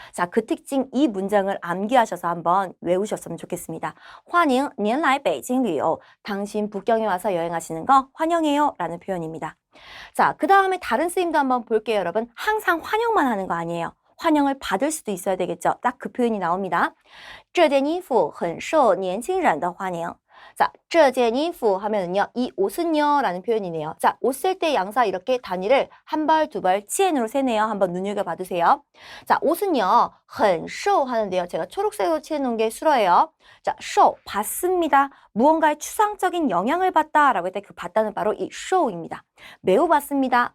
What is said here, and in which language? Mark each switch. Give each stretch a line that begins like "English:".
Korean: 자, 그 특징, 이 문장을 암기하셔서 한번 외우셨으면 좋겠습니다.
Chinese: 환영, 您来北京旅游.
Korean: 당신 북경에 와서 여행하시는 거 환영해요 라는 표현입니다. 자, 그 다음에 다른 쓰임도 한번 볼게요, 여러분. 항상 환영만 하는 거 아니에요. 환영을 받을 수도 있어야 되겠죠. 딱 그 표현이 나옵니다.
Chinese: 这件衣服很受年轻人的欢迎.
Korean: 자, 这件衣服 하면은요, 이 옷은요 라는 표현이네요. 자, 옷 쓸 때 양사 이렇게 단위를 한 벌, 두 벌, 치엔으로 세네요. 한번 눈여겨봐 두세요. 자, 옷은요, 很受 하는데요. 제가 초록색으로 칠해놓은 게 수로예요. 자, 受, 받습니다. 무언가의 추상적인 영향을 받다 라고 했을 때 그 받다는 바로 이 受입니다. 매우 받습니다.